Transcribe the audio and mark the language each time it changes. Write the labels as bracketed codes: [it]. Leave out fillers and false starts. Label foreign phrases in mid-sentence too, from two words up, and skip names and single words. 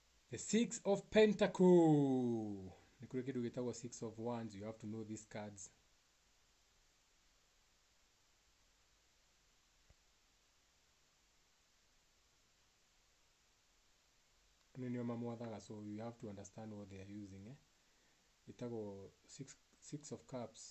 [en] The Six of Pentacles. [ki] Nikure kidu gitagwo Six of Wands. [en] You have to know these cards. So you have to understand what they are using. [ki] Itago six of Cups.